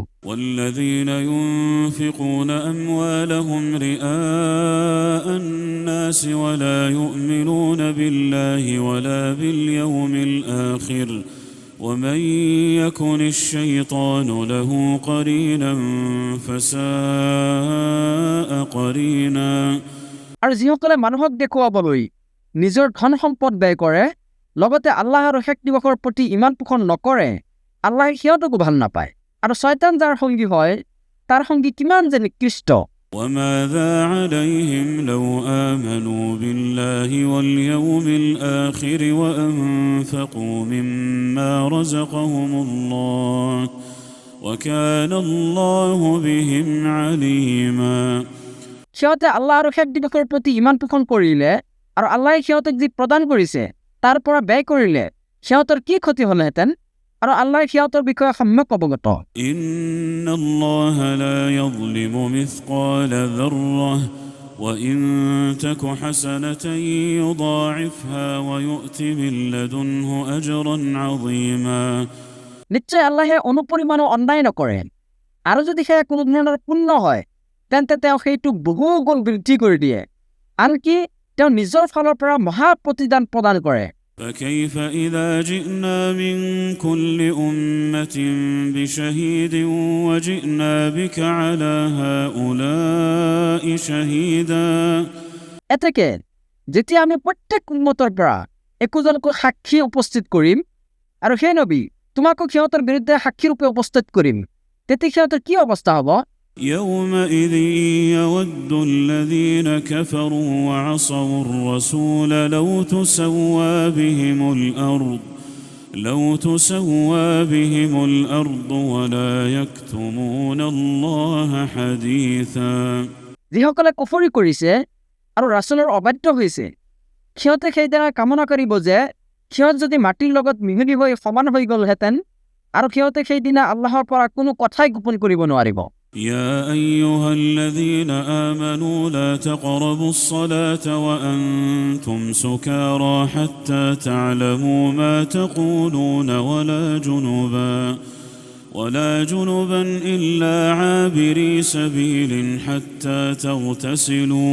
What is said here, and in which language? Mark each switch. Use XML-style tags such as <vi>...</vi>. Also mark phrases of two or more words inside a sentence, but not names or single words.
<ar>والذين ينفقون أموالهم رئاء الناس ولا يؤمنون بالله ولا باليوم الآخر ومن يكن الشيطان له قرينا فساء قرينا</ar> <as>আৰু যিসকলে মানুহক দেখুৱাবলৈ নিজৰ ধন সম্পদ ব্যয় কৰে, লগতে আল্লাহ আৰু শেষ দিৱসৰ প্ৰতি ইমান পোষণ নকৰে, আল্লাহে সিহঁতকো ভাল নাপায়। আৰু শয়তান যাৰ সংগী হয় তাৰ সংগী কিমান যে নিকৃষ্ট।</as> <ar>وماذا عليهم لو آمنوا بالله واليوم الآخر وأنفقوا مما رزقهم الله وكان الله بهم عليما</ar> <as>সিহঁতে আল্লাহ আৰু শেষ দিৱসৰ প্ৰতি ইমান পোষণ কৰিলে আৰু আল্লাহে সিহঁতক যি প্ৰদান কৰিছে তাৰ পৰা ব্যয় কৰিলে, সিহঁতৰ কি ক্ষতি হ'লহেঁতেন, আৰু আল্লাহে সিহঁতৰ বিষয়ে সম্যক অৱগত।</as> <ar>إن الله لا يظلم مثقال ذرة وإن تك حسنة يضاعفها ويؤت من لدنه أجرا عظيما</ar> <as>নিশ্চয় আল্লাহে অনুপৰিমাণো অন্যায় নকৰে, আৰু যদি সেয়া কোনো ধৰণৰ পুণ্য হয় তেন্তে তেওঁ সেইটোক বহু গুণ বৃদ্ধি কৰি দিয়ে, আনকি তেওঁ নিজৰ ফালৰ পৰা মহা প্ৰতিদান প্ৰদান কৰে।</as> <ar>فكيف إذا جئنا من كل أمة بشهيد وجئنا بك على هؤلاء شهيدا</ar> <as>এতেকে যেতিয়া আমি প্ৰত্যেক উম্মতৰ পৰা একোজনকৈ সাক্ষী উপস্থিত কৰিম, আৰু সেই নবী তোমাকো সিহঁতৰ বিৰুদ্ধে সাক্ষীৰূপে উপস্থিত কৰিম, তেতিয়া সিহঁতৰ কি অৱস্থা হ'ব?</as> <ar>يومئذ يود الذين كفروا وعصوا الرسول لو تسوى بهم الأرض ولا يكتمون الله حديثا</ar> <as>যিসকলে কুফৰি কৰিছে আৰু ৰাছুলৰ অবাধ্য হৈছে, সিহঁতে সেইদিনা কামনা কৰিব যে সিহঁত যদি মাটিৰ লগত মিহলি হৈ সমান হৈ গ'লহেঁতেন, আৰু সিহঁতে সেইদিনা আল্লাহৰ পৰা কোনো কথাই গোপন কৰিব নোৱাৰিব।</as> <ar>يا أيها الذين آمنوا لا تقربوا الصلاة وأنتم سكارى حتى تعلموا ما تقولون ولا جنبا إلا عابري سبيل حتى تغتسلوا</ar>